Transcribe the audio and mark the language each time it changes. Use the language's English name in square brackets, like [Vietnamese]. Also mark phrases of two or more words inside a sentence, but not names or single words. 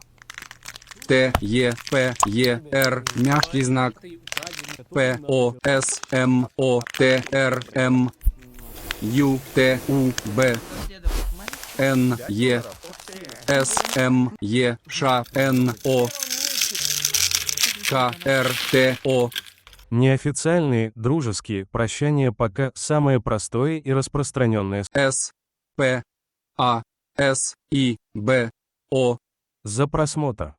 [Russian] Т, Е, П, Е, Р, мягкий знак, П, О, С, М, О, Т, Р, М, Ю, Т, У, Б, Н, Е, С, М, Е, Ш, Н, О, К, Р, Т, О. Неофициальные, дружеские, прощания пока самое простое и распространенное. С, П, А, С, И, Б, О. За просмотр.